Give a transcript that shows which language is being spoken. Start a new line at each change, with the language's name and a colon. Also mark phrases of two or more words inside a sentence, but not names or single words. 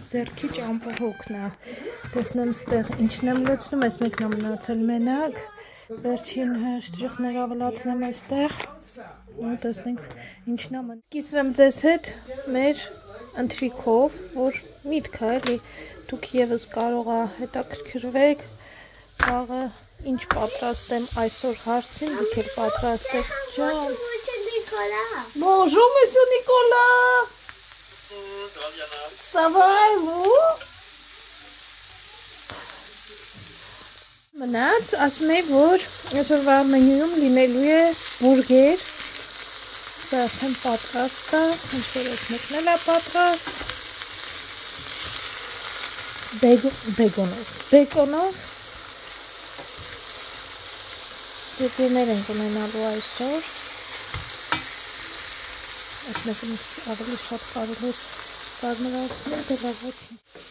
Armenian: ձեռքի ճամփորդն է։ Տեսնեմ ստեղ ինչն եմ լցնում, այս մեկն է մնացել մենակ։ Վերջին շտրիխները ավելացնեմ այստեղ։ ու տեսնենք ինչն է մնում։ Կիսվեմ ձեզ հետ մեր ընթրիքով, որ միտք է, էլի դուք եւս կարող եք հետաքրքրվեք, խաղը ինչ պատրաստեմ այսօր հարցին, դուք էլ պատրաստեք ջան։
French: Bonjour monsieur Nicolas. Ça va et vous?
Armenian: Մնաց, ասում էի, որ այսօրվա մենյուում լինելու է բուրգեր, սա արդեն պատրաստ է, ինչ-որ ես մեկն էլ է պատրաստ, բեկոնով, բուրգերներ ենք ունենալու այսօր, այս մեկն ավելի շատ կարելի է կարմրացնել, դե լավ ոչինչ։